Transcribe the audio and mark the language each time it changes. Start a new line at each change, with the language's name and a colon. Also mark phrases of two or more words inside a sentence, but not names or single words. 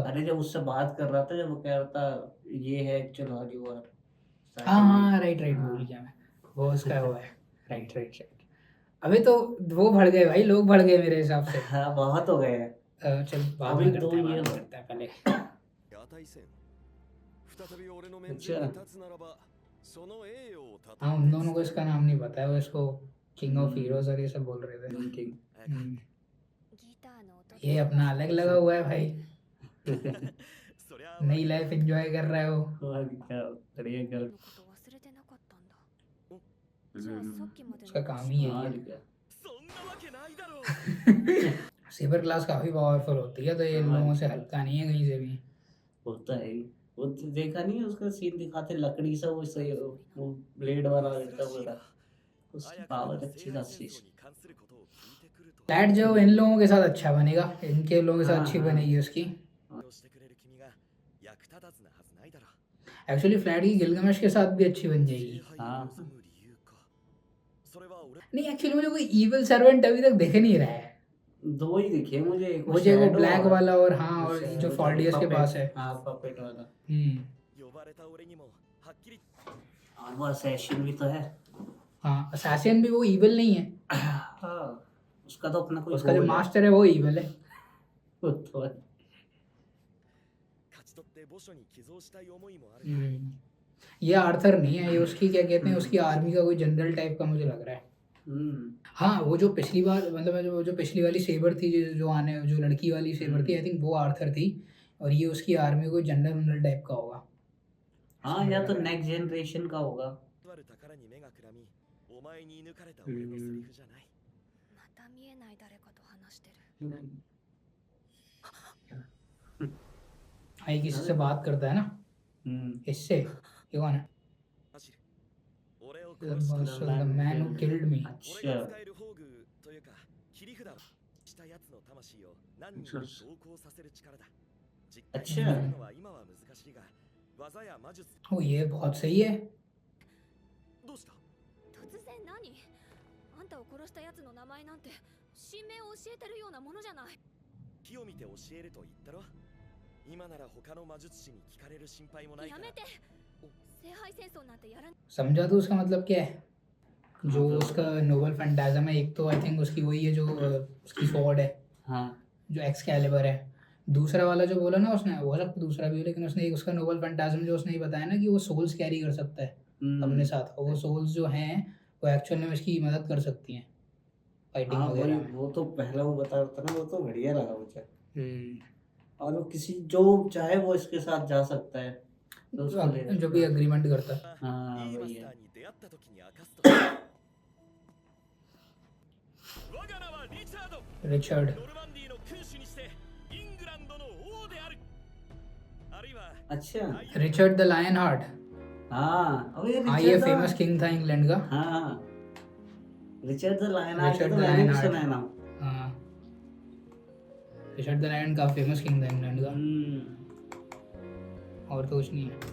Hindi: अरे जब उससे बात कर रहा था जब वो कह रहा था ये है एक्चुअल हॉलीवुड हाँ हाँ
English: right right
Hindi: भूल गया मैं वो उसका वो है
English: right right right
Hindi: अभी तो वो बढ़ गए भाई लोग बढ़ गए मेरे हिसाब से हाँ बहुत हो गए हैं चल बाद अभी में दो करते हैं ये बाद में हो- करते हैं पहले
Japanese: 値せん再び俺の面前に立つならばその栄誉をた
Hindi: हाँ उन दोनों को इसका नाम नहीं पता है वो इसको
English: King of Heroes
Hindi: और ये सब बोल रहे थे Thinking. हम्म,
Japanese: ギターの音
Hindi: ये अपना अलग लगा हुआ है भाई
Japanese: そりゃ
Hindi: नई लाइफ एंजॉय कर रहा है वो और क्या बढ़िया गर्ल
Japanese: のこと忘れてなかったんだじゃあさっきまで
Hindi: उसका
Japanese: の
Hindi: काम ही है और ये क्या
Japanese: そんなわけないだろう
English: Saber class
Hindi: काफी पावरफुल होती है तो ये इन हाँ। लोगों से हल्का नहीं है कहीं से भी होता है ही वो तो देखा नहीं है उसका सीन दिखाते लकड़ी से वो सही वो ब्लेड वाला लड़का बोला उसकी पावर अच्छी खासी
Japanese: に関することを聞いてくると
Hindi: फ्लैट जो इन लोगों के साथ अच्छा बनेगा इनके लोगों के साथ हाँ, अच्छी हाँ। बनेगी उसकी
Japanese: してくれる君が役立たずなはずないだろう
Hindi: एक्चुअली फ्लैट की गिलगमेश के साथ भी अच्छी बन जाएगी
Japanese: 礼拝を望む理由かそれは俺
Hindi: नहीं एक्चुअली मुझे कोई
English: evil servant
Hindi: अभी तक दिख नहीं रहा है दो ही दिखे मुझे, एक मुझे वो Shadow ब्लैक और- वाला और हाँ, और Shadow जो फॉल्डियस के puppet, पास है। हाँ पपेट वाला।
Japanese: 呼ばれた俺にもはっきり
Hindi: और वो असैसिन भी तो है। हाँ, असैसिन भी वो इविल नहीं है, हाँ, उसका तो अपना कोई उसका जो goal है। मास्टर है वो इविल है। वो तो है।
Japanese: 勝ち取って墓所に寄贈したい思いもある。
Hindi: ये आर्थर नहीं है, ये उसकी क्या कहते हैं, उसकी आर्मी का कोई
English: general type
Hindi: का मुझे लग रहा है। हाँ, वो जो पिछली बार मतलब जो पिछली वाली सेबर थी, जो लड़की वाली सेबर थी,
English: I think
Hindi: वो आर्थर थी, और ये उसकी आर्मी कोई
English: general type
Hindi: का होगा। हाँ, या तो
English: next generation
Hindi: का होगा।
Japanese: とある宝に目がくらみ、お前に抜かれた俺のセリフじゃない。また見えない誰かと話してる。
Hindi: हाँ, ये किसी से बात करता है ना, इससे। ये कौन है?
Japanese: 走る。俺を
English: The
Japanese: 殺した
English: boss of the man who killed me.
Japanese: 俺
Hindi: अच्छा
Japanese: が使える宝具というか切り札をした奴の魂を何人も同行させる力だ。実感するのは今は難しいが、技や魔術。
Hindi: ओ, ये बहुत सही है।
Japanese: どうした？突然何？あんたを殺した奴の名前なんて神名を教えてるようなものじゃない。木を見て教えると言ったろ。今なら他の魔術師に聞かれる心配もないから。やめて。聖杯戦争なんてやらん。
Hindi: समझा तो उसका मतलब क्या है? जो उसका
English: Noble Phantasm
Hindi: है, एक तो
English: I think
Hindi: उसकी वही है जो उसकी स्वॉर्ड है, हाँ जो एक्सकैलिबर है। दूसरा वाला जो बोला ना उसने, हो सकता दूसरा भी हो, लेकिन उसने एक उसका
English: Noble Phantasm
Hindi: जो उसने बताया ना कि वो सोल्स कैरी कर सकता है अपने साथ, और वो सोल्स जो हैं वो एक्चुअल में उसकी मदद कर सकती हैं फाइटिंग हाँ, वगैरह में। वो तो पहला वो बता रहा था ना, वो तो बढ़िया लगा मुझे। हम्म। और वो किसी जो चाहे वो इसके साथ जा सकता है, तो उसको ले जो भी एग्रीमेंट करता है।
Japanese: あーいいマいいやスターに出会った時に明かすと。我が名はリチャード。
Hindi: रिचर्ड।
Japanese: ノルマンディーの君主にしてイングランドの王である。あるいは
Hindi: अच्छा रिचर्ड द लायन हार्ट। हाँ, अब ये हाँ, ये रिचर्ड
English: famous king
Hindi: था इंग्लैंड का। हाँ, रिचर्ड द लायन हार्ट रिचर्ड तो द मैंने भी लायन सुना है नाम। हाँ, रिचर्ड द लायन का
English: famous king
Hindi: था इंग्लैंड का, और तो कुछ नहीं है।